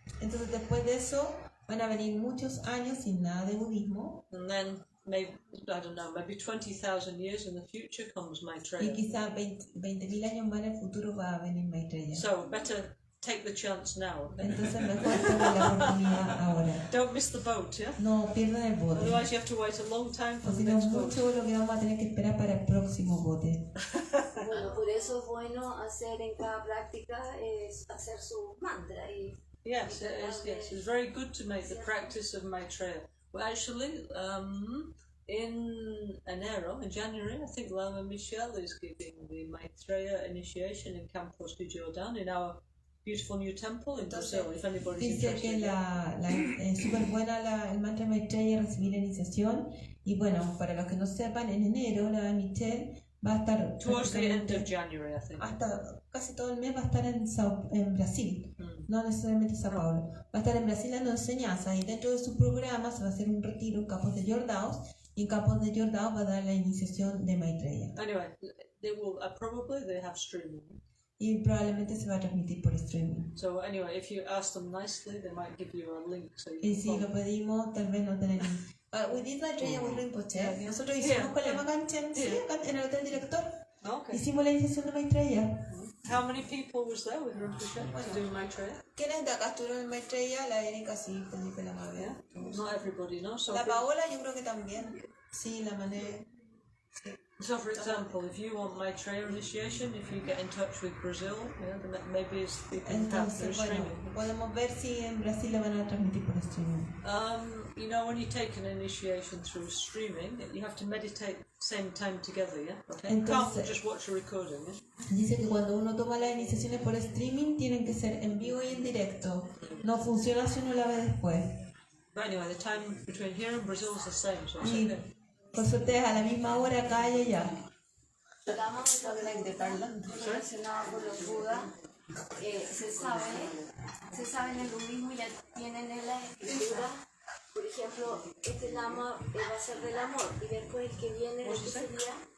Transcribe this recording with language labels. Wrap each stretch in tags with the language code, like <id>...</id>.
<es>Entonces, después de eso, van a venir muchos años sin nada de budismo.</es> <en>And then, maybe 20,000 years in the future comes Maitreya.</en> <es>Y quizá 20.000 años más en el futuro va a venir Maitreya.</es> <en>So, better take the chance now. Okay?</en> <es>Entonces, mejor tomar la oportunidad ahora.</es> <en>Don't miss the boat, yeah?</en> <es>No pierdan el bote.</es> <en>Otherwise, you have to wait a long time for</en> <es>O</es> <en>the</en> <es>si no,</es> <en>next boat.</en> <es>mucho lo que vamos a tener que esperar para el próximo bote. Bueno, por eso es bueno hacer en cada práctica es hacer su mantra.</es> <en>Yes, it's very good to make the practice of Maitreya. Well, actually, in January, I think Lama Michel is giving the Maitreya initiation in Campos de Jordán in our beautiful new temple in Brazil, if anybody's</en> <es>Dice</es> <en>interested.</en> <es>que es súper buena el mantra Maitreya, recibir la iniciación. Y bueno, para los que no sepan, en enero la Michel va a estar</es> <en>towards the end of January, I think.</en> <es>Hasta casi todo el mes va a estar en Brasil, no necesariamente Sao Paulo. Va a estar en Brasil dando enseñanzas y dentro de su programa se va a hacer un retiro en Campos de Jordão y en Campos de Jordão va a dar la iniciación de Maitreya.</es> <en>Anyway, they will probably they have streaming.</en> <es>Y probablemente se va a transmitir por streaming.</es> <en>So anyway, if you ask them nicely, they might give you a link. So</en> <es>y si lo pedimos, tal vez no tenemos.</es> <en>We did Maitreya with Rinpoche.</en> <es>Nosotros hicimos con Lama Gancgehn en el hotel director.</es> <en>Okay.</en> <es>Hicimos la iniciación de Maitreya.</es> <en>How many people was there with Rinpoche to do Maitreya?</en> <es>¿Quiénes de acá estuvieron en Maitreya? La Erika, sí, Felipe, la Mabe.</es> <en>Not everybody, no? So</en> <es>la Paola yo creo que también. Sí, la Mané. Sí.</es> <en>So, for example, if you want Maitreya initiation, if you get in touch with Brazil, then maybe we can have through</en> <es>Entonces, bueno,</es> <en>streaming.</en> <es>podemos ver si en Brasil le van a transmitir por streaming.</es> <en>You know, when you take an initiation through streaming, you have to meditate same time together, yeah? Okay? You can't</en> <es>Entonces,</es> <en>just watch a recording, yeah?</en> <es>dice que cuando uno toma las iniciaciones por streaming tienen que ser en vivo y en directo. No funciona si uno la ve después.</es> <en>But anyway, the time between here and Brazil is the same, so it's</en> <es>Y</es> <en>okay.</en> <es>por suerte es a la misma hora acá y allá. Lama relacionado con los Budas, se sabe en el budismo, ya tienen en la escritura, por ejemplo, este Lama va a ser del amor, y después el que viene, ¿qué sería?</es>